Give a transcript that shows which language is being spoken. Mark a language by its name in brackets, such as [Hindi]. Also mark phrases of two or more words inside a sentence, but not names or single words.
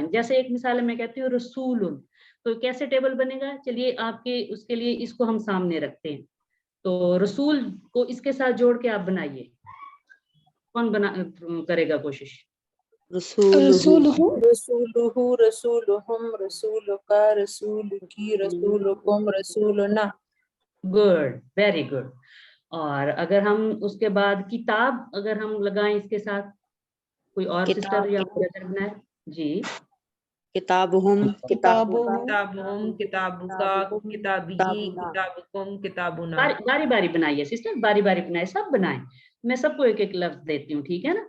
[Urdu] جیسے ایک مثال میں کہتی ہوں رسول، تو کیسے ٹیبل بنے گا؟ چلیے آپ کے اس کے لیے اس کو ہم سامنے رکھتے ہیں. تو رسول کو اس کے ساتھ جوڑ کے آپ بنائیے. کون بنا کرے گا کوشش؟ [Arabic] رسولہ، رسولہ، رسولہم، رسولکا، رسولکی، رسولکم، رسولنا. [English] Good, very good. [Urdu] اور اگر ہم اس کے بعد کتاب اگر ہم لگائیں اس کے ساتھ، کوئی اور سسٹر یا بردر بنائے. جی [Arabic] کتابہم، کتابوں، کتابہم، کتابکا، کتابی، کتابکم، کتابنا. [Urdu] باری باری بنائیے سسٹر، باری باری بنائے، سب بنائیں. میں سب کو ایک ایک لفظ دیتی ہوں، ٹھیک ہے نا؟